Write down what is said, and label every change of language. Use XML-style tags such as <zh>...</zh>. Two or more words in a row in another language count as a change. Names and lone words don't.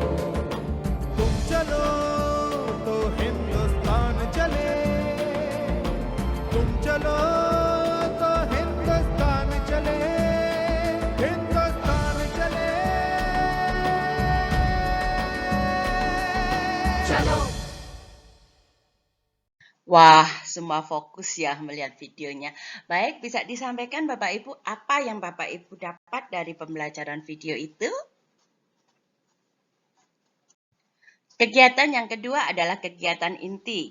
<hi>तुम चलो तो हिंदुस्तान चले तुम चलो तो हिंदुस्तान चले हिंदुस्तान चले चलो</hi> <id>Wah, semua fokus ya melihat videonya. Baik, bisa disampaikan Bapak Ibu apa yang Bapak Ibu dapat dari pembelajaran video itu? Kegiatan yang kedua adalah kegiatan inti.</id>